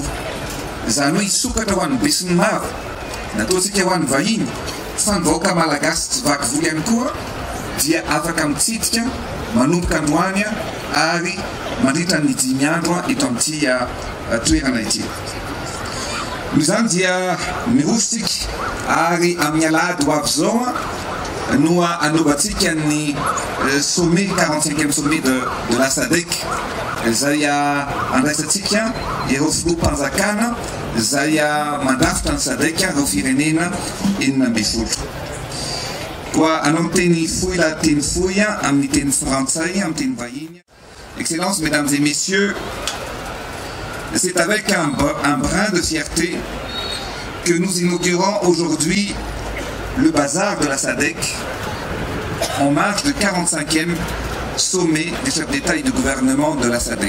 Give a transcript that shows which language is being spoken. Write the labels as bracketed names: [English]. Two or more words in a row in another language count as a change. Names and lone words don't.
[Malagasy] Izany hoe hisokatra ho an'ny besin'ny maro, nataontsika ho an'ny vahiny, fa ny vahoaka malagasy tsy vaky voly ihany koa dia afaka mitsidika manomboka androany ary mandritra ny 10 andro eto amin'ity toerana ity. Noho izany dia mirosotsika ary amin'ny alahady ho avy zao no anaovantsika ny [French] sommet 45e sommet de la SADC [Malagasy] izay andraisantsika ireo filoham-panjakana izay mandrafitra ny SADC ireo firenena 12. Koa anao amin'ny teny fohy la teny fohy amin'ny teny frantsay amin'ny teny vahiny. [French] Excellences, mesdames et messieurs, c'est avec un brin de fierté que nous inaugurons aujourd'hui le bazar de la SADC en marge du 45e sommet des chefs d'État et de gouvernement de la SADC.